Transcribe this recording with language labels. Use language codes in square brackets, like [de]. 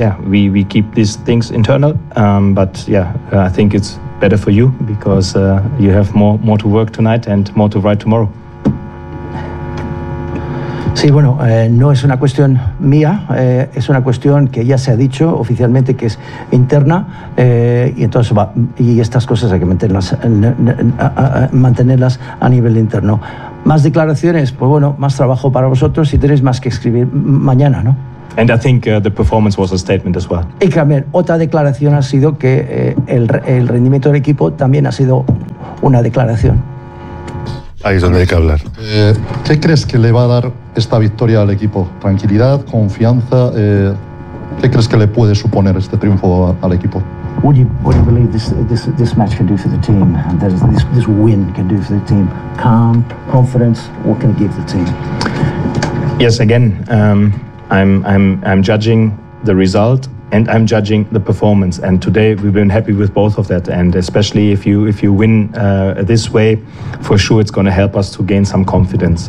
[en] We keep these things internal. I think it's better for you because you have more to work tonight and more to write tomorrow. [es] Sí, bueno, no es una cuestión mía, es una cuestión que ya se ha dicho oficialmente que es interna, y entonces va, y estas cosas hay que mantenerlas a nivel interno. ¿Más declaraciones? Pues bueno, más trabajo para vosotros y tenéis más que escribir mañana, ¿no? [en] And I think the performance was a statement as well. [es] Y también otra declaración ha sido que el rendimiento del equipo también ha sido una declaración. Ahí es donde hay que hablar. ¿Qué crees que le va a dar esta victoria al equipo? ¿Tranquilidad? ¿Confianza? ¿Qué crees que le puede suponer este triunfo al equipo? [en] What do you believe this match can do for the team? That is, this win can do for the team? Calm, confidence, what can it give the team? Yes, again, I'm judging the result. And I'm judging the performance. And today we've been happy with both of that. And especially if you win this way, for sure it's going to help us to gain some confidence.